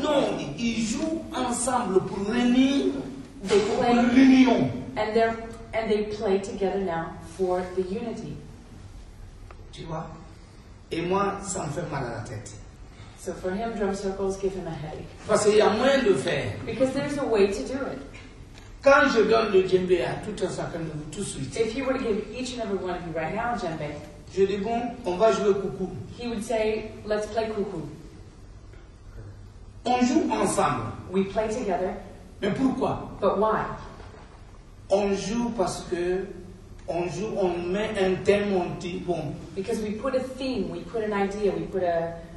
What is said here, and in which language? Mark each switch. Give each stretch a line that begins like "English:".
French: non, ils jouent ensemble pour réunir,
English: They
French: pour
English: play
French: l'union.
English: and they play together now for the unity.
French: Tu vois? Et moi, ça me fait mal à la tête.
English: So for him, drum circles give him a headache.
French: Parce qu'il y a moyen de faire.
English: Because there's a way to do it.
French: Quand je donne le djembe à tout un chacun de vous tout de suite,
English: If he were to give each and every one of you right now a djembe,
French: je dis bon, on va jouer coucou.
English: he would say, let's play cuckoo.
French: On joue ensemble.
English: We play together,
French: Mais pourquoi?
English: but why?
French: On joue parce que on joue, on met un thème, on dit bon,
English: Because we put a theme, we put an idea, we put a